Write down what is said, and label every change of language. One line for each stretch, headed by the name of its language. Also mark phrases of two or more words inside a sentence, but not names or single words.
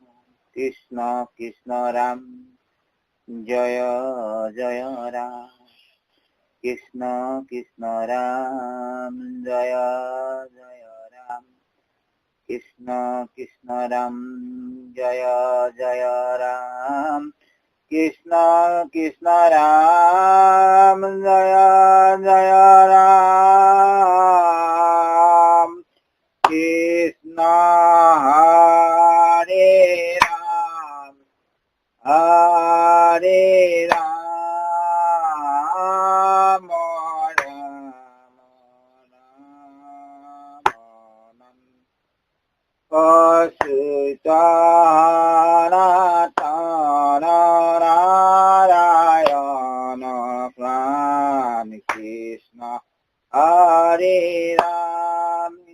Sanskrit: কৃষ্ণ কৃষ্ণ ৰাম জয় জয় ৰাম কৃষ্ণ কৃষ্ণ ৰাম জয় জয় ৰাম কৃষ্ণ কৃষ্ণ ৰাম জয় জয় ৰাম কৃষ্ণ কৃষ্ণ ৰাম জয় জয় ৰাম কৃষ্ণ হৰে ৰাম হৰে রাম রাম রাম অচ্যুতানন্দন নারায়ণ প্রাণ কৃষ্ণ হরে রাম